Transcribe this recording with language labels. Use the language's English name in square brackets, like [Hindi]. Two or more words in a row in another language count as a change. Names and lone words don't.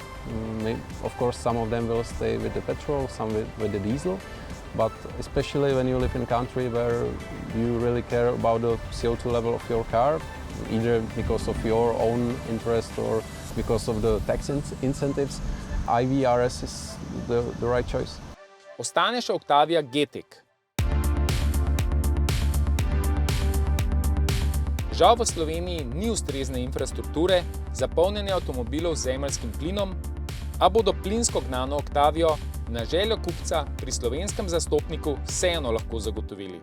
[English] Of course, some of them will stay with the petrol, some with the diesel. But especially when you live in a country where you really care about the CO2 level of your car, either because of your own interest or because of the tax incentives, IV RS is the right choice. [Slovenian] Ostane še Octavia GTEC. Žal v Sloveniji ni ustrezne infrastrukture za polnjenje avtomobilov z zemeljskim plinom, a bodo plinsko gnano Octavio na željo kupca pri slovenskem zastopniku vseeno lahko zagotovili.